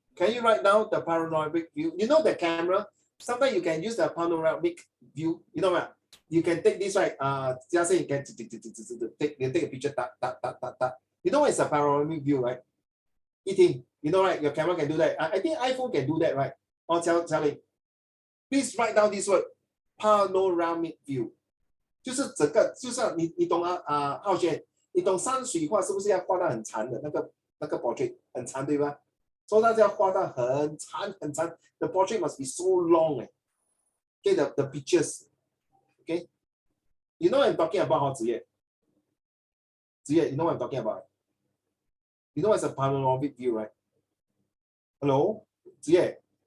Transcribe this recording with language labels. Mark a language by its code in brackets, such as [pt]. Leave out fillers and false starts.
[en] Can you write down the panoramic view? You know the camera, sometimes you can use the panoramic view. You know what? You can take this, right? Just say you can take a picture. You know what is a panoramic view, right? Eating, you know, right? Your camera can do that. I think iPhone can do that, right? Or tell me. Please write down this word, panoramic view. [zh] 就是整个，就是你懂啊浩轩，你懂山水画是不是要画到很长的那个 portrait 很长对吧？所以它要画到很长很长 [en] ，the portrait must be so long Okay, the pictures, okay. You know what I'm talking about, 子夜，you know what I'm talking about? You know what's a panoramic view, right? Hello, 子夜.